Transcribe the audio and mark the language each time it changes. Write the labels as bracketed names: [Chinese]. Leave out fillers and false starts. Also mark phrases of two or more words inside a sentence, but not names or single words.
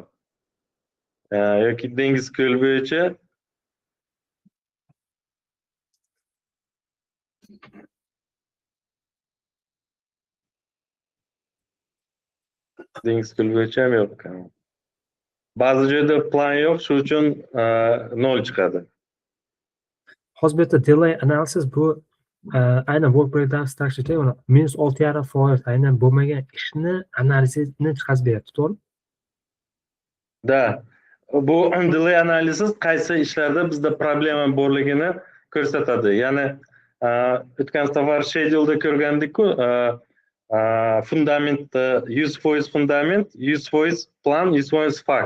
[Uzbek] Yoki dengiz ko'l bo'yicha ham yo'q. Ba'zi joyda plan yo'q, shuning uchun 0 chiqadi. Hozir bu yerda [English] delay analysis [Uzbek] bu aynan [English] work breakdown structure [Uzbek] -6,5% aynan bo'lmagan ishni analizini chiqarib beryapti, to'g'rimi? Da. Bu [English] delay analysis [Uzbek] qaysi ishlarda bizda problema borligini ko'rsatadi. Ya'ni o'tgan safar schedule ko'rgandik-ku, fundamentda 100% fundament, 100% plan, 100% fakt.